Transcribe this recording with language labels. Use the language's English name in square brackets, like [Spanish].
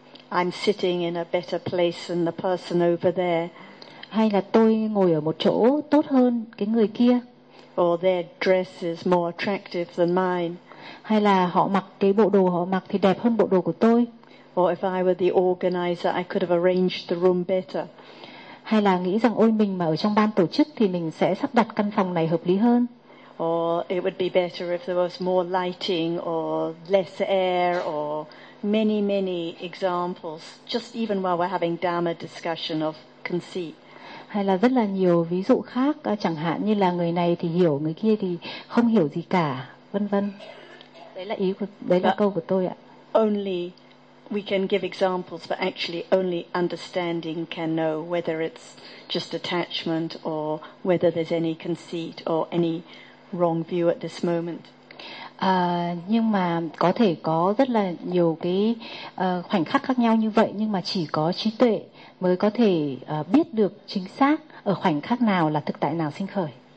[English] I'm sitting in a better place than the person over there. [Vietnamese] Hay là tôi ngồi ở một chỗ tốt hơn cái người kia. [English] Or their dress is more attractive than mine. [Vietnamese] Hay là họ mặc cái bộ đồ họ mặc thì đẹp hơn bộ đồ của tôi. [English] Or if I were the organizer, I could have arranged the room better. [Vietnamese] Hay là nghĩ rằng ôi, mình mà ở trong ban tổ chức thì mình sẽ sắp đặt căn phòng này hợp lý hơn. [English] Or it would be better if there was more lighting or less air or many, many examples, just even while we're having Dharma discussion of conceit. [Vietnamese] Hay là rất là nhiều ví dụ khác, chẳng hạn như là người này thì hiểu, người kia thì không hiểu gì cả, vân vân. Đấy là câu của tôi ạ. [English] Only we can give examples, but actually only understanding can know whether it's just attachment or whether there's any conceit or any wrong view at this moment. [Vietnamese] Nhưng mà có thể có rất là nhiều cái khoảnh khắc khác nhau như vậy, nhưng mà chỉ có trí tuệ mới có thể biết được chính xác ở khoảnh khắc nào là thực tại nào sinh khởi.